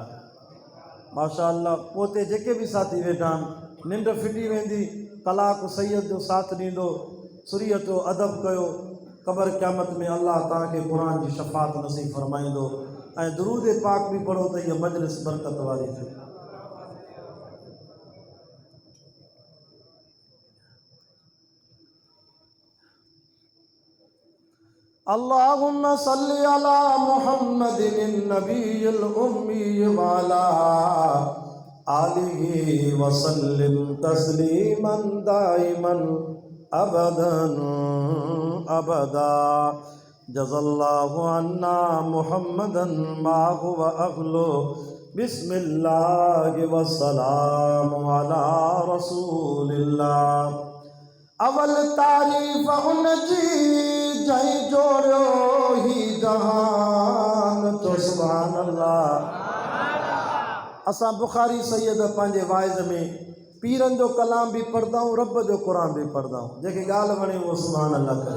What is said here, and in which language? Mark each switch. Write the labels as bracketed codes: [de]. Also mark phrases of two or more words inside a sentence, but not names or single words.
[ar] ما شاء الله. [sd] पोइ जेके बि साथी वेठा आहिनि निंड फिटी वेंदी, कलाक सैयद जो साथ ॾींदो, सुरी अचो अदब कयो, क़बर क़यामत में अल्लाह तव्हांखे क़ुरान जी शफ़ाअत नसीब फरमाईंदो। ऐं दुरूद पाक बि पढ़ो त इहा मजलिस बरकत वारी थिए। [ar] اللهم صل على محمد النبي الأمي وعلى آله وسلم تسليما دائما أبدا أبدا. جزى الله عنا محمدا ما هو أهله بسم الله والسلام على رسول الله. [sd] अवल तारीफ़ उनजी जंहिं जोड़ियो ही जहान तो [ar] سبحان الله. [sd] असां बुखारी सैयद पंहिंजे वाइज़ में पीरनि जो कलाम बि पढ़ंदा आहियूं, रब जो क़ुरान बि पढ़ंदा आहियूं, जंहिंखे ॻाल्हि वणे उहो [ar] سبحان الله [sd] करे।